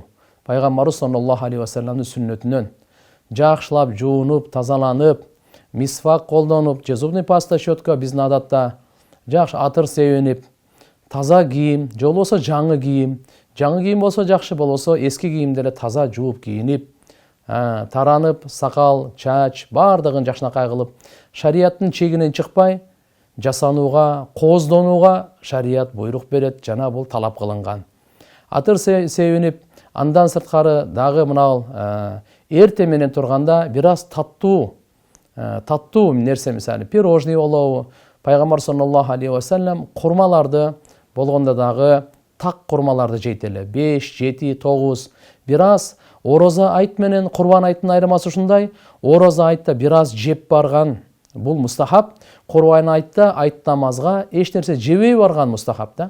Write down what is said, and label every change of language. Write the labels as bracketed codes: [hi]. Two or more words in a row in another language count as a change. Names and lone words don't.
[ky] Пайгамбарыбыз [ar] صلى الله عليه وسلم [ky] сүннөтүнөн жакшылап жуунуп, тазаланып, мисвак колдонуп, же [ru] зубный паста, [ky] щетка биздин адатта жакшы атыр себенип, таза кийим, же болбосо жаңы кийим, жаңы кийим болсо жакшы, болбосо эски кийимдерди таза жууп кийинип, таранып, сакал, чач баардыгын жакшынакай кылып, шариаттын чегинен чыкпай жасанууга, кооздонууга шарият буйрук берет, жана бул талап кылынган. Атыр себенип, андан сырткары дагы мына эрте менен турганда бир аз таттуу нерсе, мисалы пирожный болобу, пайгамбар [ar] صلى الله عليه وسلم [ky] курмаларды болгондо дагы так курмаларды жейт эле. 5, 7, 9 бир аз ороза айт менен курбан айттын айырмасы ушундай. Ороза айтта бир аз жеп барган бул мустахаб, курбан айтта айт намазга эч нерсе жебей барган мустахаб да.